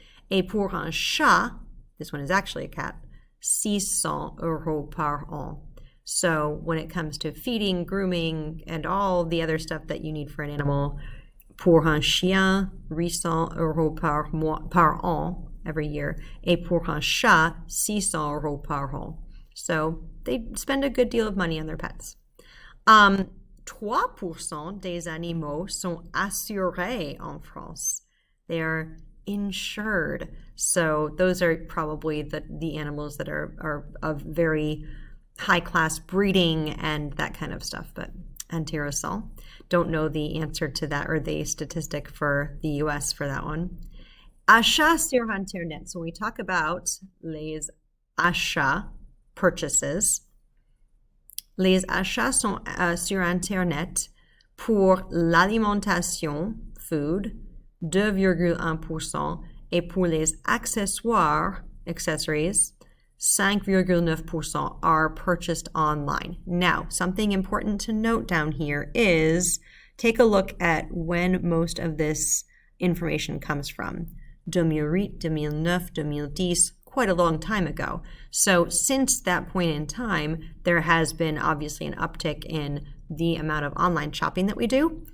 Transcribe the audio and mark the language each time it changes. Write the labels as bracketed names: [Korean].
[French] Et pour un chat, [English] this one is actually a cat, [French] 600 euros par an. [English] So when it comes to feeding, grooming, and all the other stuff that you need for an animal, [French] pour un chien, 800 euros par an [English] every year. [French] Et pour un chat, 600 euros par an. [English] So they spend a good deal of money on their pets. [French] 3% des animaux sont assurés en France. [English] They are insured. So those are probably the animals that are of very high class breeding and that kind of stuff. But intéressant. Don't know the answer to that or the statistic for the US for that one. [French] Achats sur Internet. [English] So we talk about [French] les achats, [English] purchases. [French] Les achats sont sur Internet pour l'alimentation, food, 2,1%, et pour les accessoires, accessories, 5,9% [English] are purchased online. Now, something important to note down here is take a look at when most of this information comes from. 2008, 2009, 2010, quite a long time ago. So since that point in time, there has been obviously an uptick in the amount of online shopping that we do.